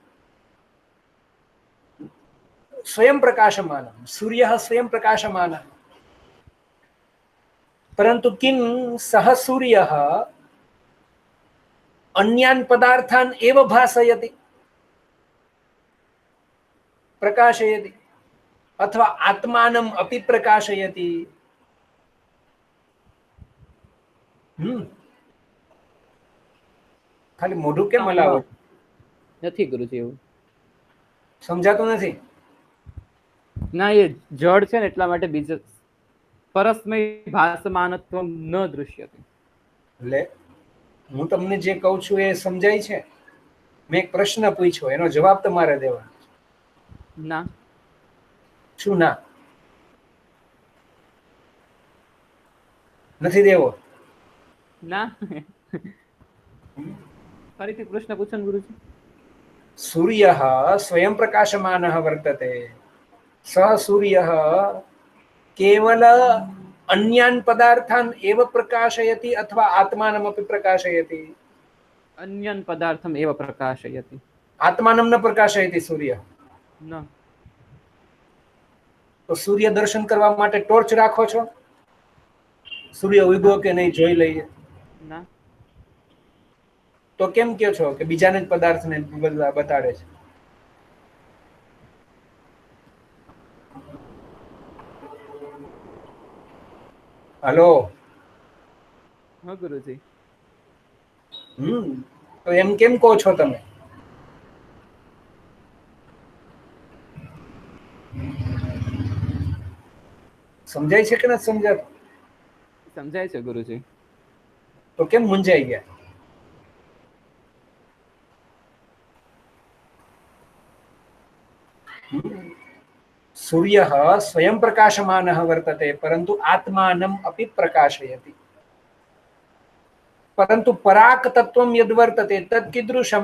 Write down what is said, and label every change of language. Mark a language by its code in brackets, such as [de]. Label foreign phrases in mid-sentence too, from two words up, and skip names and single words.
[sa] स्वयं प्रकाशमानं, सूर्यः स्वयं प्रकाशमानः, परन्तु किं सः सूर्यः अन्यान् पदार्थान् एव भासयति, प्रकाशयति, अथवा आत्मानम् अपि प्रकाशयति। [gu] ખાલી મોઢું કેમ હલાવો? નથી ગુરુજી, એવું સમજાતું નથી? ના, એ જડ છે ને એટલા માટે બીજો [sa] परस्मय भासमानत्वम न दृश्यते। [gu] એટલે હું તમને જે કહું છું એ સમજાય છે? મેં એક પ્રશ્ન પૂછ્યો, એનો જવાબ તમારે દેવાનો। ના, શું ના? નથી દેવો? ના, ફરીથી પ્રશ્ન પૂછો ને ગુરુજી। [sa] सूर्यः स्वयं प्रकाशमानः वर्तते, सः सूर्यः केवल अन्यान् पदार्थान् एव प्रकाशयति अथवा आत्मानमपि प्रकाशयति? अन्यन् पदार्थम् एव प्रकाशयति। आत्मानं न प्रकाशयति सूर्यः। न। [gu] તો સૂર્ય દર્શન કરવા માટે ટૉર્ચ રાખો છો? સૂર્ય ઉગ્યો કે નહીં જોઈ લઈએ? ના। તો કેમ કહો છો કે બીજાને જ પદાર્થને બતાડે છે? हेलो। હા ગુરુજી। તો એમ કેમ કહો છો તમે? समझाय છે કે ન સમજાતું? સમજાય છે ગુરુજી। તો કેમ મૂંઝાઈ ગયા? [sa] सूर्यः स्वयं प्रकाशमानः वर्तते, परन्तु आत्मानम् अपि प्रकाशयति। परन्तु पराक् तत्त्वं यद् वर्तते तत् कीदृशं?